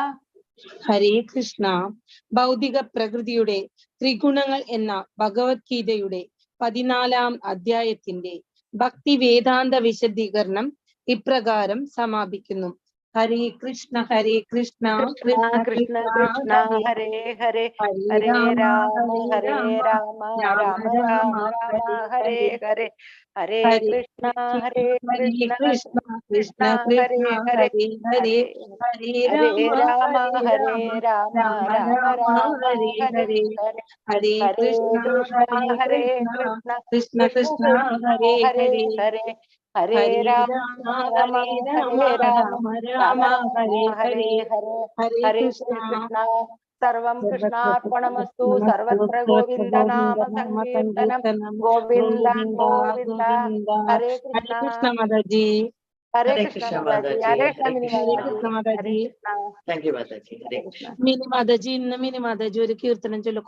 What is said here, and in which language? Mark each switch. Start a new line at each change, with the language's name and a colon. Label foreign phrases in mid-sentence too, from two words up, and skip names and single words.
Sanskrit: ഹരേ കൃഷ്ണ.
Malayalam: ഭൗതിക പ്രകൃതിയുടെ ത്രിഗുണങ്ങൾ എന്ന ഭഗവത്ഗീതയുടെ 14-ാം അധ്യായത്തിന്റെ ഭക്തി വേദാന്ത വിശദീകരണം ഇപ്രകാരം സമാപിക്കുന്നു.
Sanskrit: ഹരേ കൃഷ്ണ. ഹരേ കൃഷ്ണ. കൃഷ്ണ കൃഷ്ണ കൃഷ്ണ ഹരേ ഹരേ ഹരേ രാമ ഹരേ രാമ രാമ രാമ രാമ ഹരേ ഹരേ. ഹരേ കൃഷ്ണ ഹരേ കൃഷ്ണ കൃഷ്ണ ഹരേ ഹരേ ഹരേ ഹരേ രാമ ഹരേ രാമ രാമ രാമ ഹരേ ഹരേ. ഹരേ കൃഷ്ണ ഹരേ കൃഷ്ണ കൃഷ്ണ കൃഷ്ണ ഹരേ ഹരേ ഹരേ ഹരേ രാമ ഹരേ രാമ രാമ ഹരേ ഹരേ ഹരേ ഹരേ കൃഷ്ണ. സർവം കൃഷ്ണാർപ്പണമസ്തു. സർവത്ര ഗോവിന്ദ നാമ സങ്കീർത്തനം. ഗോവിന്ദ ഗോവിന്ദ. ഹരേ കൃഷ്ണ.
Malayalam: മാതാജി.
Sanskrit: ഹരേ കൃഷ്ണ മാതാജി. ഹരേ കൃഷ്ണ മാതാജി.
Malayalam: മിനി മാതാജി, ഇന്ന് മിനി മാതാജി ഒരു കീർത്തനം ചൊല്ലു.